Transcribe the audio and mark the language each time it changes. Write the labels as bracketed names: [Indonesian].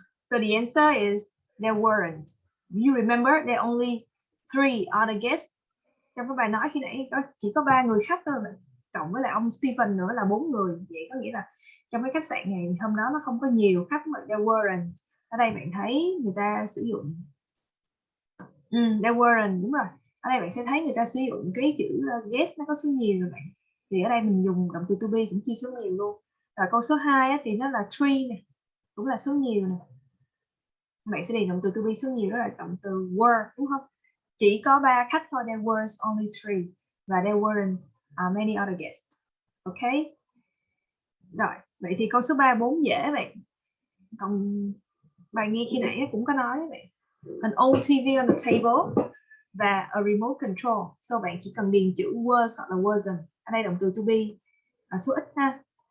[English] So the answer is there weren't. You remember there are only 3 other guests. [Vietnamese] Trong cái bài nói khi nãy chỉ có 3 người khách thôi. cộng với lại ông Stephen nữa là 4 người. Vậy có nghĩa là trong cái khách sạn này hôm đó nó không có nhiều khách mà there weren't. Ở đây bạn thấy người ta sử dụng there weren't, đúng rồi. Ở đây bạn sẽ thấy người ta sử dụng cái chữ guess nó có số nhiều rồi bạn. Thì ở đây mình dùng động từ to be cũng chia số nhiều luôn. Rồi câu số 2 á, thì nó là 3 này, cũng là số nhiều này. Bạn sẽ điền động từ to be số nhiều, đó là động từ were, đúng không? Chỉ có 3 khách thôi, [English] there was only 3 và there weren't many other guests. [Vietnamese] Ok. Rồi, vậy thì câu số 3 4 dễ bạn. Còn bài nghe khi nãy cũng có nói bạn. [English] An old TV on the table và a remote control. [Vietnamese] So bạn chỉ cần điền chữ was hoặc là wasn't. Ở đây động từ to be số ít ha.